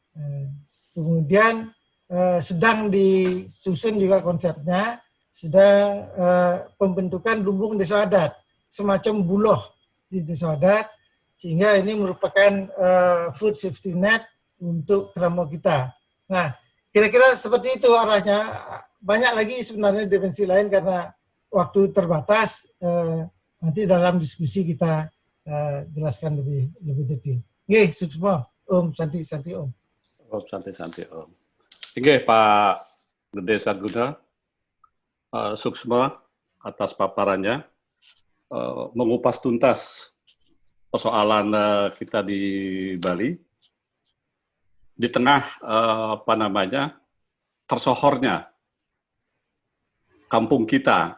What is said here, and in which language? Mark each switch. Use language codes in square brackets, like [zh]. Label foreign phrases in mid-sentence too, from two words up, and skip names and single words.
[id] Kemudian sedang disusun juga konsepnya, sedang pembentukan lumbung desa adat, semacam buloh di desa adat, sehingga ini merupakan [en] food safety net [id] untuk keramo kita. Nah, kira-kira seperti itu arahnya. Banyak lagi sebenarnya dimensi lain karena waktu terbatas. Nanti dalam diskusi kita jelaskan lebih detail. [ban] Nggih, Suksma, Om, Santi Om. [id] Om santai Om. Nggih Pak Gede Sarguna, Suksma atas paparannya, mengupas tuntas persoalan kita di Bali di tengah tersohornya kampung kita.